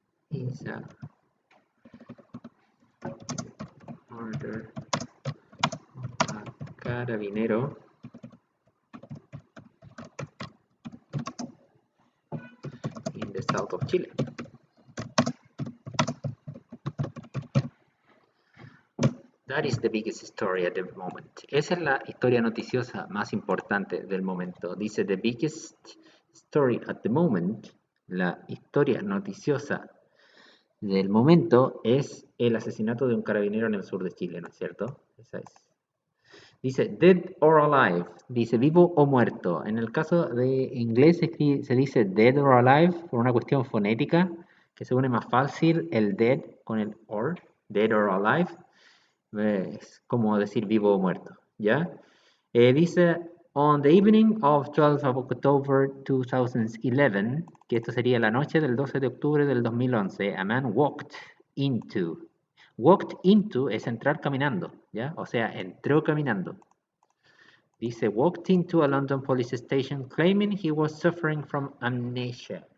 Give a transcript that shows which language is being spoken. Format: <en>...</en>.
<en>Is a murder a carabinero in the south of Chile. That is the biggest story at the moment.</en> <es>Esa es la historia noticiosa más importante del momento.</es> <en>Dice the biggest story at the moment.</en> <es>La historia noticiosa del momento es el asesinato de un carabinero en el sur de Chile, ¿no es cierto? Esa es. Dice</es> <en>dead or alive.</en> <es>Dice vivo o muerto. En el caso de inglés se dice</es> <en>dead or alive</en> <es>por una cuestión fonética que se une más fácil el dead con el or.</es> <en>Dead or alive.</en> <es>Es como decir vivo o muerto, ¿ya? Dice,</es> <en>on the evening of 12 of October 2011,</en> <es>que esto sería la noche del 12 de octubre del 2011,</es> <en>a man walked into</en> <es>es entrar caminando, ¿ya? O sea, entró caminando. Dice,</es> <en>walked into a London police station claiming he was suffering from amnesia.</en>